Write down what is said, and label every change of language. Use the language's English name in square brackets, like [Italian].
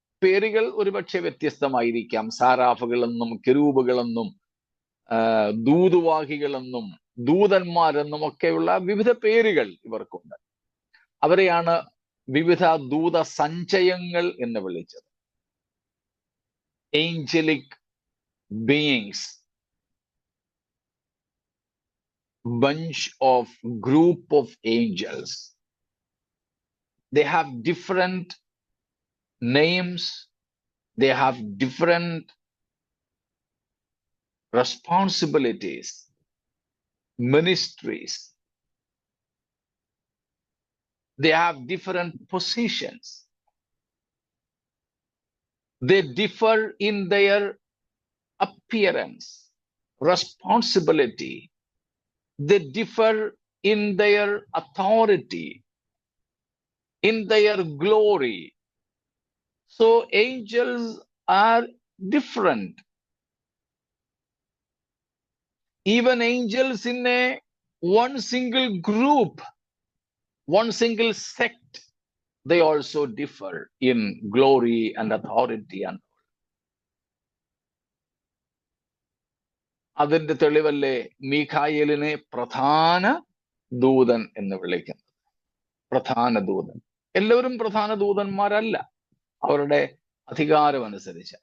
[Malayalam] പേരുകൾ ഒരുപക്ഷെ വ്യത്യസ്തമായിരിക്കാം. സാരാഫുകളെന്നും കെരൂബുകളെന്നും ദൂതുവാഹികളെന്നും ദൂതന്മാരെന്നും ഒക്കെയുള്ള വിവിധ പേരുകൾ ഇവർക്കുണ്ട്. അവരെയാണ് വിവിധ ദൂത സഞ്ചയങ്ങൾ എന്ന് വിളിച്ചത്. [English] Angelic beings, bunch of group of angels. They have different names, they have different responsibilities, ministries, they have different positions, they differ in their appearance, responsibility, they differ in their authority, in their glory. So angels are different. Even angels in one single group, one single sect, they also differ in glory and authority. [Malayalam] And അതിന്റെ തെളിവല്ലേ മീഖായേലിനെ പ്രധാന ദൂതൻ എന്ന് വിളിക്കുന്നത്. പ്രധാന ദൂതൻ. എല്ലാവരും പ്രധാന ദൂതന്മാരല്ല, അവരുടെ അധികാരം അനുസരിച്ച്.